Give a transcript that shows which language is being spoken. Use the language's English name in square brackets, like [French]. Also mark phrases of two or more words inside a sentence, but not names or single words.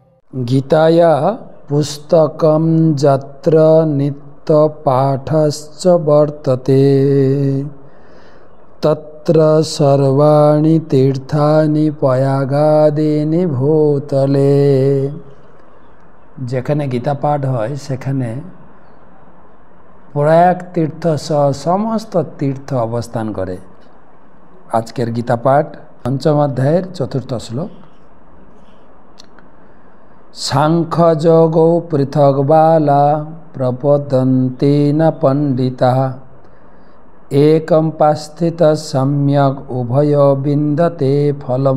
[Sanskrit] गीताया पुस्तकं यत्र नित्यपाठश्च वर्तते तत्र सर्वाणि तीर्थानि प्रयागादीनि भूतले। [Bangla] যেখানে গীতা পাঠ হয় সেখানে প্রয়াগ তীর্থ সহ সমস্ত তীর্থ অবস্থান করে। আজকের গীতা পাঠ পঞ্চম অধ্যায়ের চতুর্থ শ্লোক। [Sanskrit] সাংখ্যযোগো পৃথক বালা প্রপদন্তি না পণ্ডিতা একম পাস্থিত সম্যক উভয় বিন্দতে ফলম।